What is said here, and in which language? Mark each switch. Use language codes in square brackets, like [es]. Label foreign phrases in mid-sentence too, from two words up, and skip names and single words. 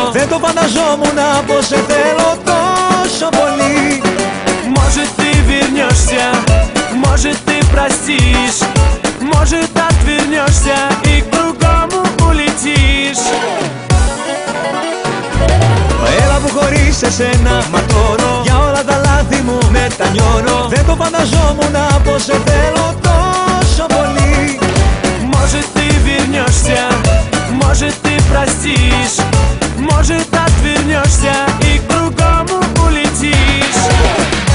[el] Δεν το φανταζόμουν πως σε θέλω τόσο πολύ. [ru] Может, ты вернешься, может, ты простишь, может, отвернешься и к другому улетишь. [el] Μα έλα που χωρίς εσένα ματώνω, για όλα τα λάθη μου μετανιώνω. Δεν το φανταζόμουν πως σε θέλω τόσο πολύ. [ru] Может, ты вернешься, может, ты простишь, может, отвернешься и к другому улетишь.